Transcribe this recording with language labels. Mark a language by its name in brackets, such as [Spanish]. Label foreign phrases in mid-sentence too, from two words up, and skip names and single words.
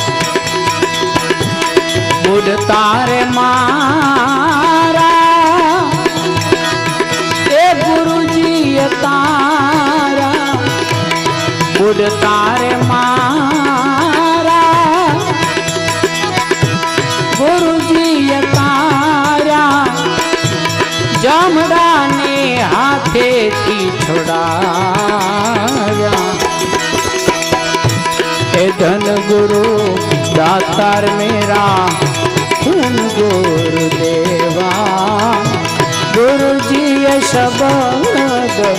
[Gujarati] બુડતા રે મારા એ ગુરુજી તારા બુડતા રે મારા ગુરુજી તારા જમડાને હાથેથી છોડાવ્યા [Hindi] धन गुरु दातार मेरा धन गुरु देवा गुरु जी शब्द